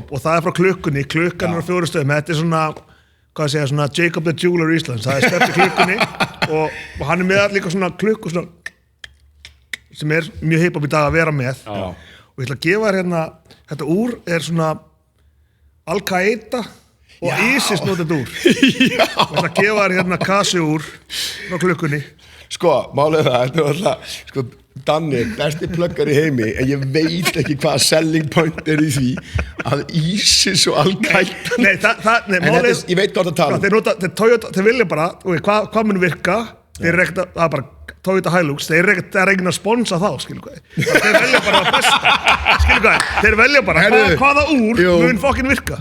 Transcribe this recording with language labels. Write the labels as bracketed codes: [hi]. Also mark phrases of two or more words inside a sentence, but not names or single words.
[is] og það er frá klukkan er á 4 stöðum, þetta er svona hvað segja, svona Jacob the Jeweler Íslands, það er stefni klukkunni og hann er með líka svona klukku svona, sem er mjög hiphop í dag að vera með og ég ætla að gefa þér þetta úr er svona Al-Qaeda og ISIS notið úr og ég ætla að gefa þér Kasi úr frá klukkunni Sko, málið þetta er alltaf, sko, Danni, besti pluggar í heimi, en ég veit ekki hvaða [en] selling point [is] er í því að ISIS og Al-Qaeda ég veit hvað það tala þeir vilja bara, hvað mun virka þeir er ekkert að bara Toyota Hilux, þeir er ekkert að sponsa þá þeir velja bara að besta þeir velja bara hvaða úr mun fokkin virka